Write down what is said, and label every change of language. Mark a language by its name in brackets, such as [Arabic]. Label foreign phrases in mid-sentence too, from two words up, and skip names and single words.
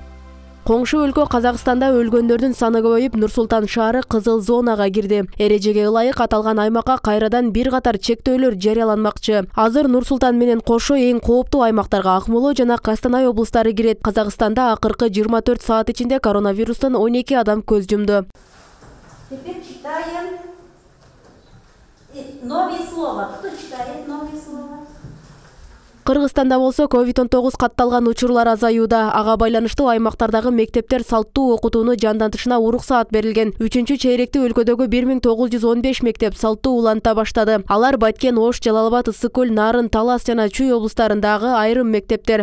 [Kyrgyz] Коңшу өлкө Казакстанда өлгөндөрдүн саны көбөйүп, Нур-Султан шаары кызыл зонага кирди. Эрежеге ылайык аталган аймакка кайрадан бир катар чектөөлөр жарыяланмакчы. Азыр Нур-Султан менен кошо эң кооптуу аймактарга Акмола жана Костанай облустары кирет. Казакстанда акыркы 24 саат ичинде коронавирустан 12 адам көз жумду. [Russian] Теперь читаем новые слова. Кто читает новые слова? [Kyrgyz] Кыргызстанда болсо COVID-19 катталган учурлар азаюуда. Ага байланыштуу аймактардагы мектептер салттуу окутууну жандантышына уруксаат берилген. 3-чейректе өлкөдөгү 1915 мектеп салттуу уланта баштады. Алар Баткен, Ош, Жалал-Абад, Ысык көл, Нарын, Талас жана Чүй облустарындагы айрым мектептер.